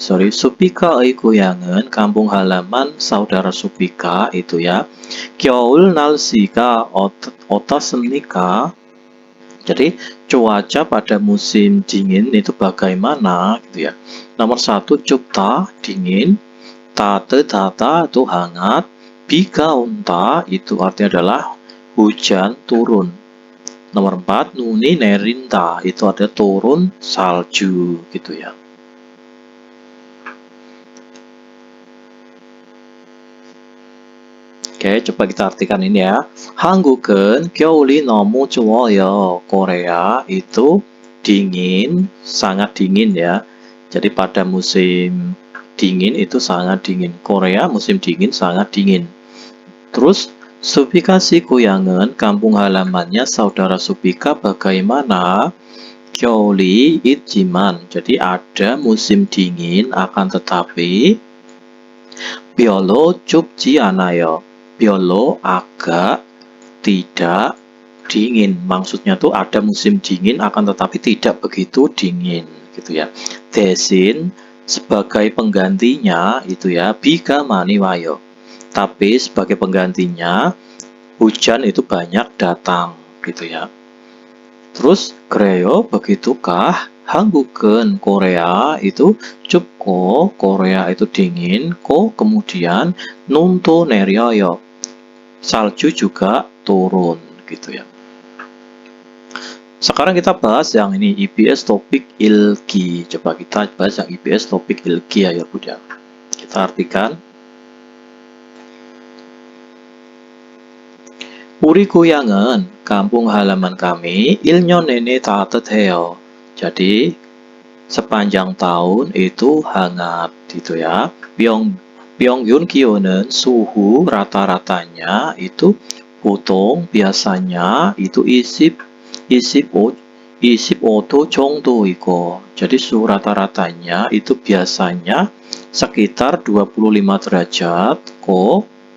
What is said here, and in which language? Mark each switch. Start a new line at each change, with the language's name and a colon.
Korean: 수피카의 고향은
Indonesian: kampung halaman saudara Supika itu ya.
Korean: 겨울 날씨가 어떻습니까?
Indonesian: Jadi cuaca pada musim dingin itu bagaimana, gitu ya. Nomor 1,
Korean: 춥다,
Indonesian: dingin.
Korean: 따뜻하다
Indonesian: itu hangat.
Korean: 비가 온다
Indonesian: itu artinya adalah hujan turun. Nomor 4,
Korean: 눈이 내린다
Indonesian: itu ada turun salju, gitu ya. Oke, coba kita artikan ini ya.
Korean: 한국은 겨울이 너무 추워요.
Indonesian: Korea itu dingin, sangat dingin ya. Jadi pada musim dingin itu sangat dingin. Korea musim dingin sangat dingin. Terus Supika si
Korean: 고향은
Indonesian: kampung halamannya saudara Supika bagaimana?
Korean: 겨울이 있지만.
Indonesian: Jadi ada musim dingin akan tetapi
Korean: 별로 춥지 않아요. 별로
Indonesian: agak tidak dingin. Maksudnya tuh ada musim dingin akan tetapi tidak begitu dingin, gitu ya.
Korean: 대신
Indonesian: sebagai penggantinya itu ya,
Korean: 비가 많이 와요.
Indonesian: Tapi sebagai penggantinya hujan itu banyak datang, gitu ya. Terus
Korean: 그래요,
Indonesian: begitukah?
Korean: 한국은
Indonesian: Korea itu
Korean: 춥고
Indonesian: Korea itu dingin. Kemudian
Korean: 눈도 내려요.
Indonesian: Salju juga turun, gitu ya. Sekarang kita bahas yang ini, IBS topik ilki. Coba kita bahas yang IBS topik ilki ya, ya. Kita artikan.
Korean: 우리 고향은
Indonesian: kampung halaman kami
Korean: 1년 내내 따뜻해요.
Indonesian: Jadi sepanjang tahun itu hangat, gitu ya.
Korean: 평균 기온은
Indonesian: suhu rata-ratanya itu
Korean: 보통
Indonesian: biasanya itu
Korean: 25도 정도이고,
Indonesian: jadi suhu rata-ratanya itu biasanya sekitar 25 derajat ko.